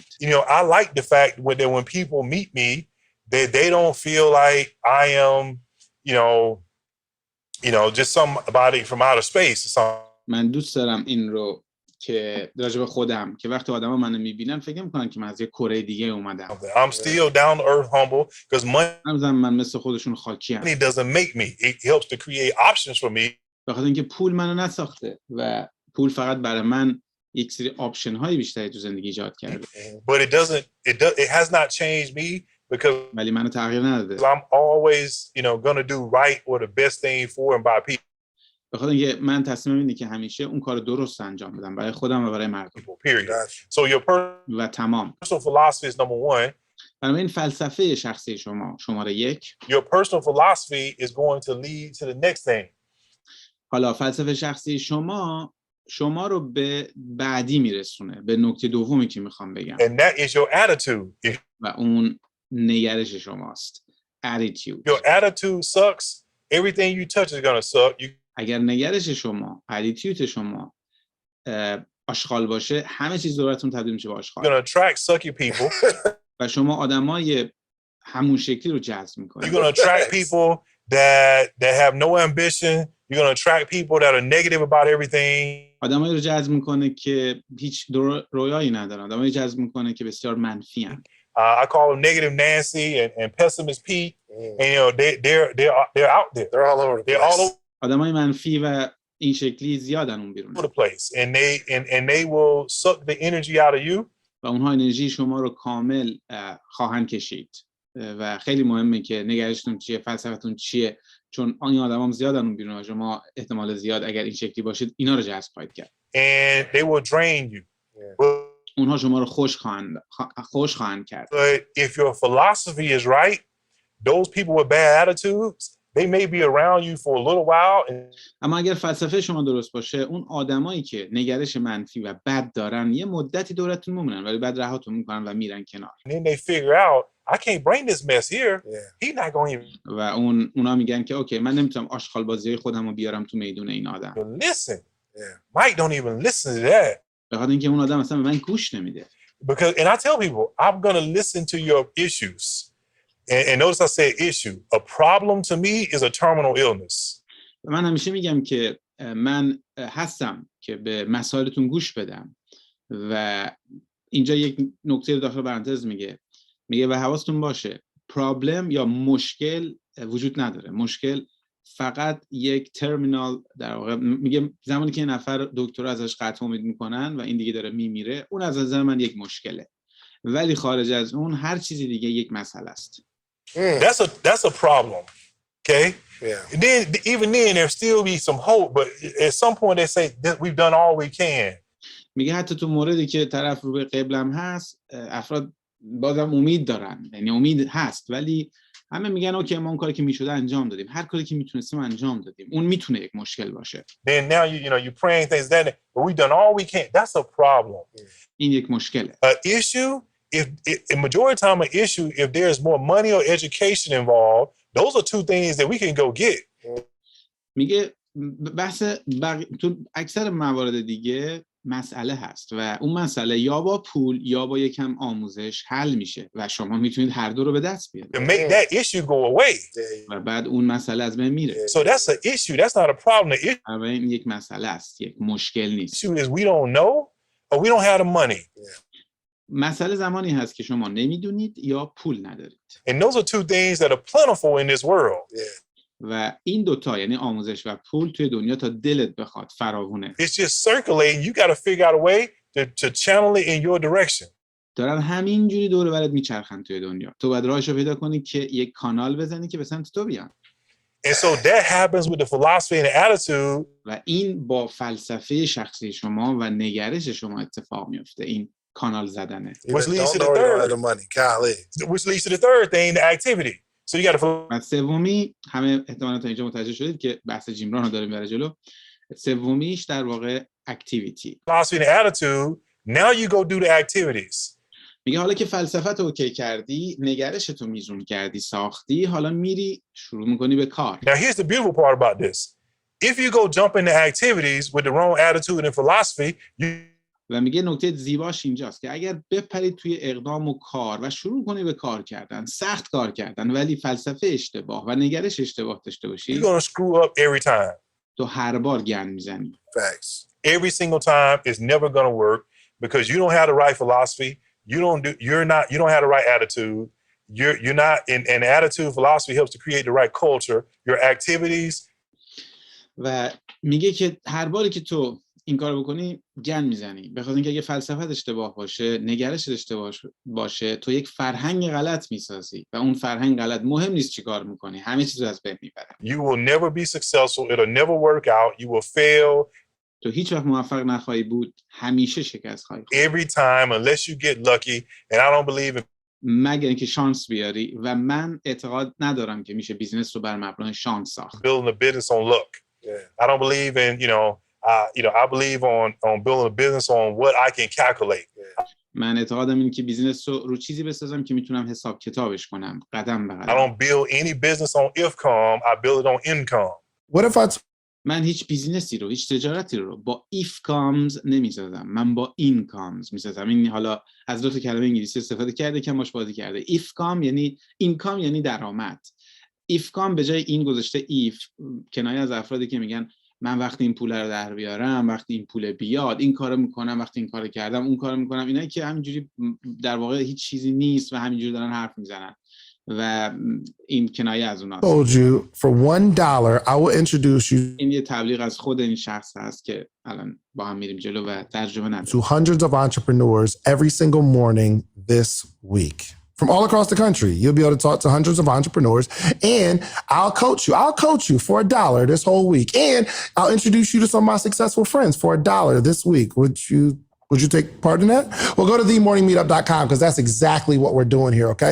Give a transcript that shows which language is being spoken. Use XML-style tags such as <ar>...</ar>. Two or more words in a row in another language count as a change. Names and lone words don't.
<en>I like the fact that when people meet me that they don't feel like I am, you know, just somebody from outer space or something.</en> <fa>من دوست دارم این رو که راجع به خودم که وقتی آدما منو میبینن فکر میکنن که من از یه کره دیگه اومدم.</fa> <en>I'm still down to earth, humble, because</en> <fa>من مثل خودشون خاکی ام.</fa> <en>money doesn't make me. It helps to create options for me.</en> <fa>به خاطر اینکه پول منو نساخته و پول فقط برای من یک سری آپشن های بیشتری تو زندگی ایجاد کرده.</fa> <en>But it has not changed me because</en> <fa>ولی منو تغییر نداده.</fa> <en>I'm always, you know, gonna do right or the best thing for and by people.</en> <fa>به خاطر اینکه من تصمیمم اینه که همیشه اون کار درست انجام بدم برای خودم و برای مردم.</fa> <en>Period. So your</en> <fa>و تمام.</fa> <en>personal philosophy is number one.</en> <fa>برای این فلسفه شخصی شما شماره 1.</fa> <en>Your personal philosophy is going to lead to the next thing.</en> <fa>حالا فلسفه شخصی شما رو به بعدی میرسونه، به نکته دومی که میخوام بگم.</fa> <en>And that is your attitude.</en> <fa>و اون نگرش شماست.</fa> <en>Attitude. Your attitude sucks. Everything you touch is gonna suck.</en> <fa>اگر نگرش شما، attitude شما آشغال باشه، همه چیز دورتون تبدیل میشه به آشغال.</fa> <en>You're gonna attract sucky people.</en> <fa>و شما آدمای همون شکلی رو جذب میکنید.</fa> <en>You're gonna attract people that have no ambition. You're gonna attract people that are negative about everything.</en> <fa>آدمایی رو جذب میکنه که هیچ رویایی ندارن. آدمایی جذب میکنه که بسیار منفی ان.</fa> <en>I call them negative Nancy and pessimist Pete. And you know they're out there. They're all over the place. They're all over</en> <fa>آدمای منفی و این شکلی زیادن اون بیرون.</fa> <en>the place. And they will suck the energy out of you.</en> <fa>و اونها انرژی شما رو کامل خواهند کشید. و خیلی مهمه که نگرشتون چیه، فلسفتون چیه، چون این آدمام زیادن اون بیرون و شما احتمال زیاد اگر این شکلی باشید اینا رو جذب خواهید کرد.</fa> <en>And they will drain you.</en> <fa>اونها شما رو خوش خواهند کرد.</fa> <en>But if your philosophy is right, those people with bad attitudes, they may be around you for a little while.</en> <fa>اما اگر فلسفه شما درست باشه، اون آدمایی که نگرش منفی و بد دارن یه مدتی دورتون میمونن ولی بعد رهاتون میکنن و میرن کنار.</fa> <en>And then they figure out, I can't bring this mess here. He's not going to</en> <fa>و اونا میگن که اوکی من نمیتونم آشغال بازی خودم رو بیارم تو میدون این آدم.</fa> <en>even listen. Mike don't even listen to that.</en> <fa>به خاطر اینکه اون آدم اصلا به من گوش نمیده.</fa> <en>Because, and I tell people, I'm going to listen to your issues. And notice I said issue. A problem to me is a terminal illness.</en> <fa>من همیشه میگم که من هستم که به مسائلتون گوش بدم و اینجا یک نکته داخل پرانتز میگه و حواستون باشه پرابلم یا مشکل وجود نداره. مشکل فقط یک ترمینال در واقع میگه زمانی که نفر دکتر ازش قطع امید میکنن و این دیگه داره میمیره اون از نظر من یک مشکله. ولی خارج از اون هر چیزی دیگه یک مسئله است.</fa> <en>That's a problem. Okay? Yeah. And then even then there still be some hope, but at some point they say that we've done all we can.</en> <fa>میگه حتی تو موردی که طرف رو به قبلم هست افراد بازم امید دارن، یعنی امید هست ولی همه میگن اوکی ما اون کاری که میشده انجام دادیم، هر کاری که میتونستیم انجام دادیم. اون میتونه یک مشکل باشه.</fa> <en>Then now you praying things that but we've done all we can. That's a problem.</en> <fa>این یک مشکله.</fa> <en>An issue, if a majority of time an issue, if there's more money or education involved, those are two things that we can go get.</en> <fa>میگه بحث تو اکثر موارد دیگه مسئله هست و اون مسئله یا با پول یا با یکم آموزش حل میشه و شما میتونید هر دو رو به دست بیارید.</fa> <en>To make that issue go away.</en> <fa>و بعد اون مسئله از بین میره.</fa> <en>So that's an issue. That's not a problem. The</en> <fa>این یک مسئله است، یک مشکل نیست.</fa> <en>issue is we don't know or we don't have the money.</en> <fa>مسئله زمانی هست که شما نمیدونید یا پول ندارید.</fa> <en>And those are two things that are plentiful in this world.</en> <fa>و این دوتا یعنی آموزش و پول توی دنیا تا دلت بخواد فراوونه.</fa> <en>It's just circulating. You got to figure out a way to channel it in your direction.</en> <fa>دارن همینجوری دور و برت میچرخن توی دنیا. تو باید راهشو پیدا کنی که یک کانال بزنی که به سمت تو بیان.</fa> <en>And so that happens with the philosophy and the attitude.</en> <fa>و این با فلسفه شخصی شما و نگرش شما اتفاق میفته. این کانال زدنه.</fa> <en>Which leads to the third. Which leads to the third thing, the activity. So you got to.</en> <fa>و سومی همه احتمالاً تا اینجا متوجه شدید که بحث جیم ران رو داریم برای جلو. سومیش در واقع اکتیویتی.</fa> <en>Philosophy and attitude. Now you go do the activities.</en> <fa>میگه حالا که فلسفت اوکی کردی، نگرشتو میزون کردی، ساختی، حالا میری شروع میکنی به کار.</fa> <en>Now here's the beautiful part about this. If you go jump into activities with the wrong attitude and philosophy,</en> <fa>و میگه نکته زیباش اینجاست که اگر بپرید توی اقدام و کار و شروع کنی به کار کردن، سخت کار کردن، ولی فلسفه اشتباه و نگرش اشتباه داشته باشی،</fa> <en>you're going to screw up every time.</en> <fa>تو هر بار گند میزنی.</fa> <en>Facts. Every single time is never going to work because you don't have the right philosophy. You don't have the right attitude. You're not in attitude. Philosophy helps to create the right culture. Your activities.</en> <fa>و میگه که هر باری که تو این کارو بکنی گند میزنی، بخاطر اینکه اگه فلسفت اشتباه باشه، نگرشت اشتباه باشه، تو یک فرهنگ غلط میسازی و اون فرهنگ غلط مهم نیست چی کار میکنی، همه چیز رو از بین میبره.</fa> <en>You will never be successful. It'll never work out. You will fail.</en> <fa>تو هیچ وقت موفق نخواهی بود، همیشه شکست خواهی خورد.</fa> <en>Every time unless you get lucky, and I don't believe in</en> <fa>مگر اینکه شانس بیاری، و من اعتقاد ندارم که میشه بیزنس رو بر مبنای شانس ساخت.</fa> <en>building a business on luck. I don't believe in, I believe on building a business on what I can calculate.</en> <fa>من اعتقادم اینه که بیزنس رو چیزی بسازم که میتونم حساب کتابش کنم قدم به</fa> <en>I</en> <fa>قدم.</fa> <en>don't build any business on IFCOM. I build it on income. What if I</en> <fa>من هیچ بیزینسی رو، هیچ تجارتی رو با</fa> <en>if comes</en> <fa>نمیسازم، من با</fa> <en>in comes</en> <fa>میسازم. این حالا از دو تا کلمه انگلیسی استفاده کرده که باش بازی کرده.</fa> <en>if come</en> <fa>یعنی income یعنی درآمد.</fa> <en>if come</en> <fa>به جای این گذاشته if، کنایه از افرادی که میگن من وقتی این پول رو در بیارم، وقتی این پول بیاد، این کارو میکنم، وقتی این کارو کردم، اون کارو میکنم. اینایی که همینجوری در واقع هیچ چیزی نیست و همینجوری دارن حرف میزنن و این کنایه از اوناست.</fa> <en>told you for $1, I will introduce you</en> <fa>این یه تبلیغ از خود این شخص هست که الان با هم میریم جلو و ترجمه نداره.</fa> <en>to hundreds of entrepreneurs every single morning this week. From all across the country, you'll be able to talk to hundreds of entrepreneurs, and I'll coach you. I'll coach you for $1 this whole week, and I'll introduce you to some of my successful friends for $1 this week. Would you take part in that? Well, go to themorningmeetup.com because that's exactly what we're doing here, okay?</en>